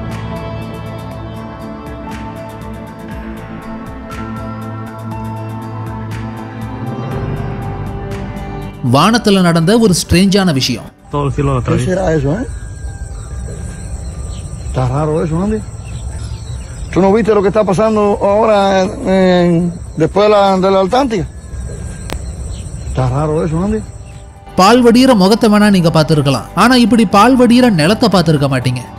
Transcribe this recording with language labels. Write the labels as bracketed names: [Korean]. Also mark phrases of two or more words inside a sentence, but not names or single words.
[Tamil] வானத்துல நடந்த ஒரு ஸ்ட்ரேஞ்சான விஷயம். [Spanish] ¿Tú no viste lo que está pasando ahora después de la Atlántica? Está raro eso, ¿no? [Tamil] பால் வடிகிற முகத்தை வேணா நீங்க பார்த்திருக்கலாம், ஆனா இப்படி பால் வடிகிற நிலத்தை பார்த்திருக்க மாட்டீங்க.